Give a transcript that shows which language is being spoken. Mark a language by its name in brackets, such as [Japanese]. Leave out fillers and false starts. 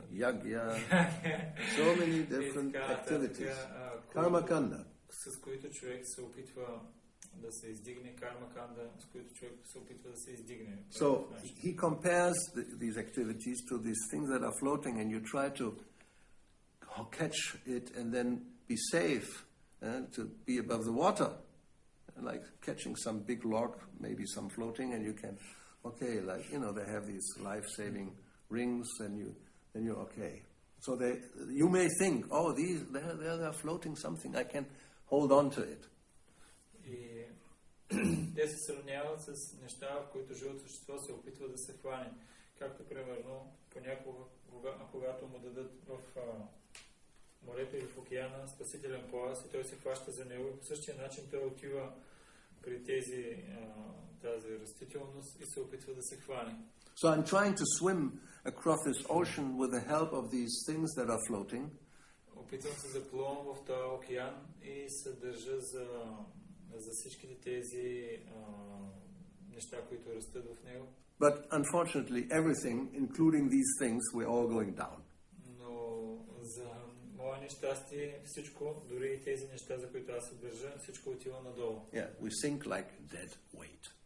[English] yagya, so many different activities. Karma kanda. [Bulgarian] С които човек се опитва да се издигне, карма канда, с които човек се опитва да се издигне. [English] So he compares these activities to these things that are floating, and you try to catch it and then be safe, to be above the water, like catching some big log, maybe some floating, and you can, they have these life-saving rings, and you're okay. So you may think, they're floating something, I can hold on to it. [Bulgarian] И те се сравняват с неща, в които живото същество се опитва да се хване. Както, примерно, понякога, когато му дадат в морето или в океана спасителен пояс и той се хваща за него, и по същия начин той отива при тази растителност и се опитва да се хване. [English] So I'm trying to swim across this ocean with the help of these things that are floating. [Bulgarian] Опитвам се да плувам в този океан и се държа за всичките тези неща, които растат в него. [English] But unfortunately, everything, including these things, we're all going down. [Bulgarian] Но за мое нещастие, всичко, дори и тези неща, за които аз се държа, всичко отива надолу. [English] Yeah, we sink like dead weight.